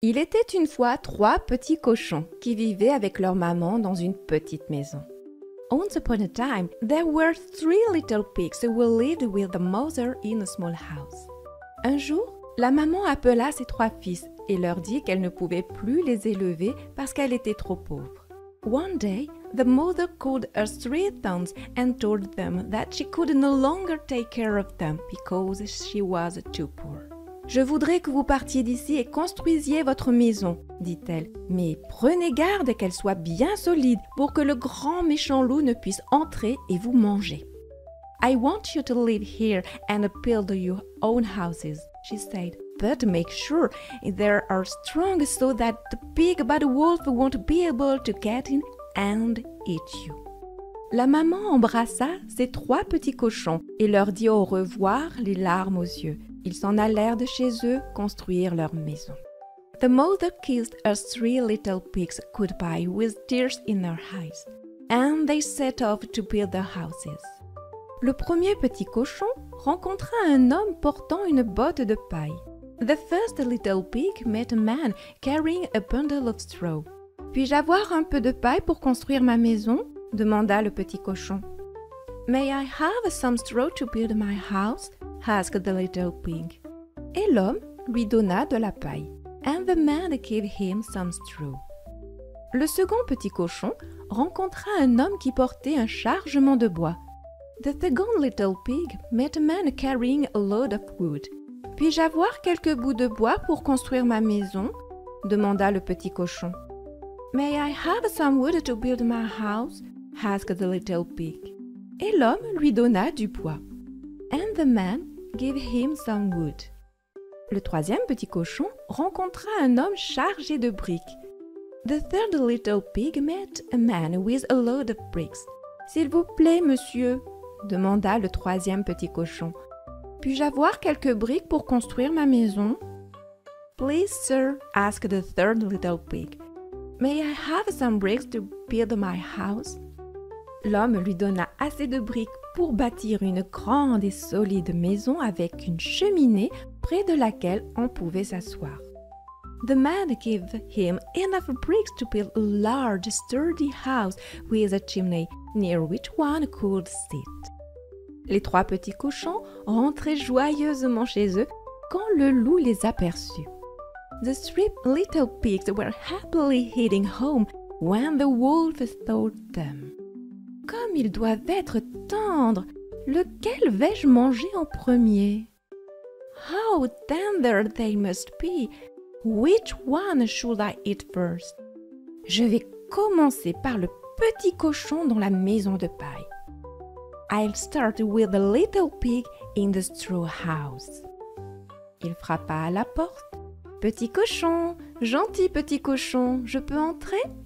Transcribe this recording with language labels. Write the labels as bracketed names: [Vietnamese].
[French] Il était une fois 3 petits cochons qui vivaient avec leur maman dans une petite maison. [English] Once upon a time, there were 3 little pigs who lived with the mother in a small house. [French] Un jour, la maman appela ses 3 fils et leur dit qu'elle ne pouvait plus les élever parce qu'elle était trop pauvre. [English] One day, the mother called her 3 sons and told them that she could no longer take care of them because she was too poor. [French] « Je voudrais que vous partiez d'ici et construisiez votre maison, dit-elle, mais prenez garde qu'elle soit bien solide pour que le grand méchant loup ne puisse entrer et vous manger. » [English] « I want you to live here and build your own houses, » she said, « but make sure they are strong so that the big bad wolf won't be able to get in and eat you. » [French] La maman embrassa ses 3 petits cochons et leur dit au revoir les larmes aux yeux. Ils s'en allèrent de chez eux construire leur maison. [English] The mother kissed her 3 little pigs goodbye with tears in her eyes, and they set off to build their houses. [French] Le premier petit cochon rencontra un homme portant une botte de paille. [English] The first little pig met a man carrying a bundle of straw. [French] « Puis-je avoir un peu de paille pour construire ma maison ?» demanda le petit cochon. [English] « May I have some straw to build my house ?» asked the little pig. [French] Et l'homme lui donna de la paille. [English] And the man gave him some straw. [French] Le second petit cochon rencontra un homme qui portait un chargement de bois. [English] The second little pig met a man carrying a load of wood. [French] Puis-je avoir quelques bouts de bois pour construire ma maison? Demanda le petit cochon. [English] May I have some wood to build my house? Asked the little pig. [French] Et l'homme lui donna du bois. [English] And the man gave him some wood. [French] Le troisième petit cochon rencontra un homme chargé de briques. [English] The third little pig met a man with a load of bricks. [French] « S'il vous plaît, monsieur, » demanda le troisième petit cochon. « Puis-je avoir quelques briques pour construire ma maison? » [English] « Please, sir, » asked the third little pig. « May I have some bricks to build my house? » [French] L'homme lui donna assez de briques pour bâtir une grande et solide maison avec une cheminée près de laquelle on pouvait s'asseoir. [English] The man gave him enough bricks to build a large, sturdy house with a chimney near which one could sit. [French] Les 3 petits cochons rentraient joyeusement chez eux quand le loup les aperçut. [English] The 3 little pigs were happily heading home when the wolf saw them. [French] Comme ils doivent être tendres, lequel vais-je manger en premier? [English] How tender they must be! Which one should I eat first? [French] Je vais commencer par le petit cochon dans la maison de paille. [English] I'll start with the little pig in the straw house. [French] Il frappa à la porte. Petit cochon, gentil petit cochon, je peux entrer?